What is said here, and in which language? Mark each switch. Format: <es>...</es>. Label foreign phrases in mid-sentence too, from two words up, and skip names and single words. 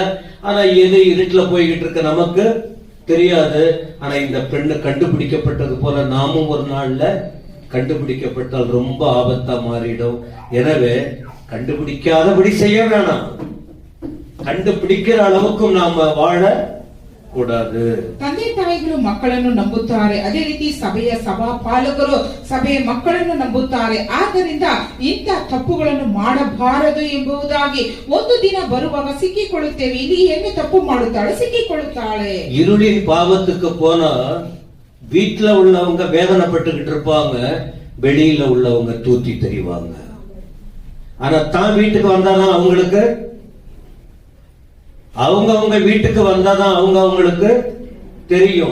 <ta>ஆனா எது இருட்டுல போய்கிட்டு இருக்க நமக்கு தெரியாது. ஆனா இந்த பெண்ணு கண்டுபிடிக்கப்பட்டது போல நாமும் ஒரு நாள்ல கண்டுபிடிக்கப்பட்டால் ரொம்ப ஆபத்தா மாறிடும். எனவே கண்டுபிடிக்காதபடி செய்ய வேணாம், கண்டுபிடிக்கிற அளவுக்கும் நாம வாழ கூடாது.</ta> <kn>ತಂದೆ ತಾಯಿಗಳು ಮಕ್ಕಳನ್ನು ನಂಬುತ್ತಾರೆ, ಅದೇ ರೀತಿ ಸಭೆಯ ಸಭಾ ಪಾಲಕರು ಸಭೆಯ ಮಕ್ಕಳನ್ನು ನಂಬುತ್ತಾರೆ. ಆದ್ದರಿಂದ ಇಂಥ ತಪ್ಪುಗಳನ್ನು ಮಾಡಬಾರದು ಎಂಬುದಾಗಿ ಒಂದು ದಿನ ಬರುವಾಗ ಸಿಕ್ಕಿಕೊಳ್ಳುತ್ತೇವೆ. ಇಲ್ಲಿ ಹೆಣ್ಣು ತಪ್ಪು ಮಾಡುತ್ತಾಳೆ, ಸಿಕ್ಕಿಕೊಳ್ಳುತ್ತಾಳೆ.</kn> <ta>இருளின் பாவத்துக்கு போனா வீட்டுல உள்ளவங்க வேதனைப்பட்டுக்கிட்டு இருப்பாங்க, வெளியில உள்ளவங்க தூத்தி தெரிவாங்க. ஆனா தான் வீட்டுக்கு வந்தாதான் அவங்களுக்கு, அவங்க வீட்டுக்கு வந்தாதான் அவங்களுக்கு தெரியும்.</ta>